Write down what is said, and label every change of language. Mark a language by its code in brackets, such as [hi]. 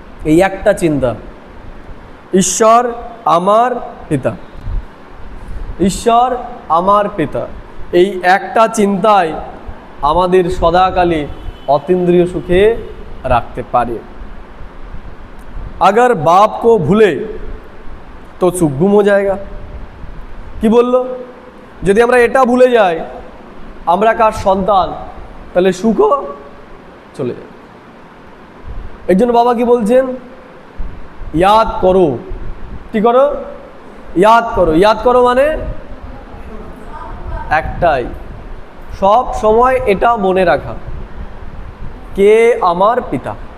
[bn] এই একটা চিন্তা, ঈশ্বর আমার পিতা, ঈশ্বর আমার পিতা, এই একটা চিন্তায় আমাদের সদাকালে অতীন্দ্রিয় সুখে রাখতে পারে। [hi] अगर बाप को भूले तो सुख गुम हो जाएगा। [bn] কি বললো? যদি আমরা এটা ভুলে যাই আমরা কার সন্তান, তাহলে সুখও চলে যায়। এই জন্য বাবা কি বলছেন? ইয়াদ করো। কি করো? ইয়াদ করো। ইয়াদ করো মানে একটাই, সব সময় এটা মনে রাখা, কে আমার পিতা।